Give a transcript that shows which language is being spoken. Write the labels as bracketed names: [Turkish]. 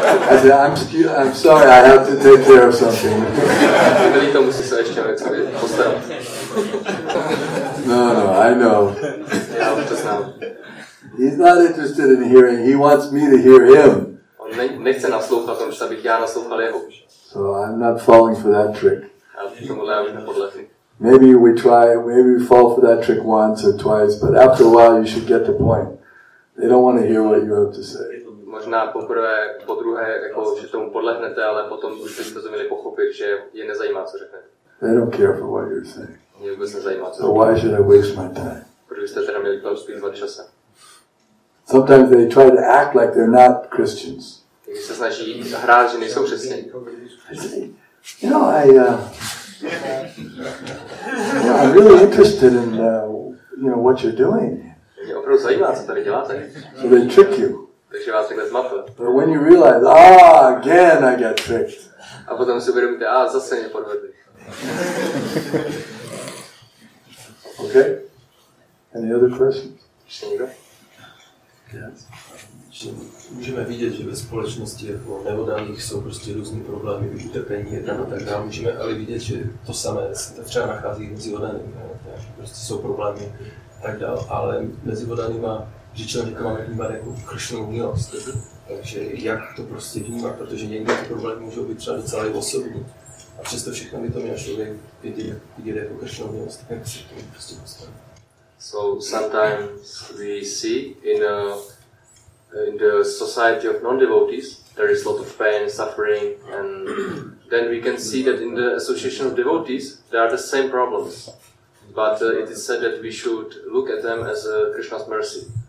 [English] I said, I'm sorry, I have to take care of something. [Czech] Milí to, musí se ještě něco postarat. [English] No, I know. [Czech] Já už to znám. [English] He's not interested in hearing. He wants me to hear him. [Czech] On nechce naslouchat, on chce, abych já naslouchal jeho. [English] So I'm not falling for that trick. [Czech] Já tomuhle já už nepodlehnu. [English] Maybe we fall for that trick once or twice, but after a while you should get the point. They don't want to hear what you have to say. [Czech] Možná poprvé, podruhé, jako, že tomu podlehnete, ale potom už byste to měli pochopit, že je nezajímá, co řeknete. [English] They don't care for what you're saying. [Czech] Mě vůbec nezajímá, co [English] So why should I waste my time? [Czech] Proč byste teda měli spívat časem? [English] Sometimes they try to act like they're not Christians. [Czech] Když se snaží hrát, že nejsou křesťané. [English] You know, I'm really interested in what you're doing. [Czech] Mě opravdu zajímá, co tady děláte. [English] So they trick you. [Czech] Takže vás takhle zmatel. [English] But when you realize, again I got tricked. [Czech] A potom si uvědomíte, zase mě podvedli. [English] Okay? Any other questions? [Czech] Ještě někdo? [English] Yes. [Czech] Můžeme vidět, že ve společnosti jako neoddaných jsou prostě různý problémy, utrpení a tak dále. Můžeme ale vidět, že to samé se třeba nachází mezi oddanými. Prostě jsou problémy a tak dále, ale mezi oddanýma, že člověka máme vnímat jako Krishnovu milost. Takže jak to prostě vnímat, protože někdy ty problémy můžou být třeba docela osobní. A přesto všechno by to měl člověk vidět jako Krishnovu milost, tak jak se k tomu prostě postavit. [English] So sometimes we see in the society of non-devotees there is a lot of pain, suffering, and then we can see that in the association of devotees there are the same problems. But it is said that we should look at them as Krishna's mercy.